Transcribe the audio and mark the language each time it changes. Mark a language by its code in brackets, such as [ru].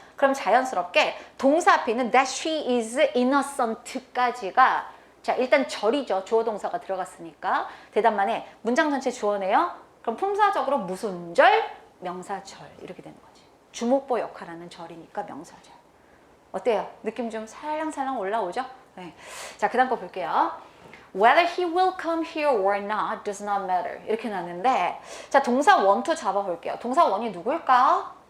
[ko] 그럼 자연스럽게 동사 앞에 있는 [en] that she is innocent [ko] 까지가 자, 일단 절이죠. 주어 동사가 들어갔으니까. 대답만 해. 문장 전체 주어네요. 그럼 품사적으로 무슨 절? 명사절. 이렇게 되는 거지. 주목보 역할하는 절이니까 명사절. 어때요? 느낌 좀 살랑살랑 올라오죠? 네. 자, 그 다음 거 볼게요. [en] Whether he will come here or not does not matter. [ko] 이렇게 나왔는데 자, 동사 want to 잡아볼게요. 동사 one이 누구일까?